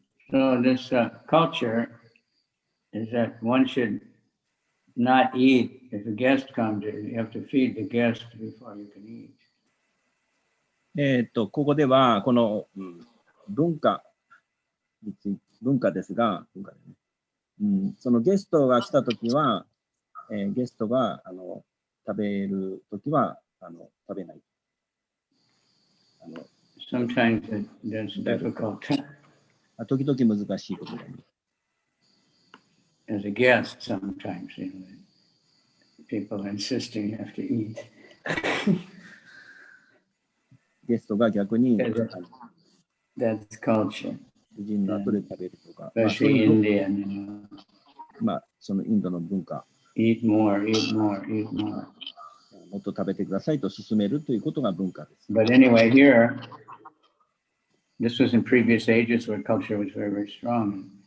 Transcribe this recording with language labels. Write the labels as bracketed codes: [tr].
[en] So this culture is that one should not eat. If a guest comes, you have to feed the guest before you can eat. [ja] ここでは、この、文化ですが、そのゲストが来たときは、ゲストが食べるときは食べない。 [en] Sometimes that's difficult. [ja] 時々難しいことがある。 [en] As a guest, sometimes people are insisting you have to eat. [ja] ゲストが逆に、 [en] That's culture. [ja] 夫人の後で食べるとか、 [en] Especially Indian. [ja] そのインドの文化。 [en] Eat more, eat more, eat more. [ja] もっと食べてくださいと勧めるということが文化です。 [en] But anyway, here, this was in previous ages where culture was very, very strong.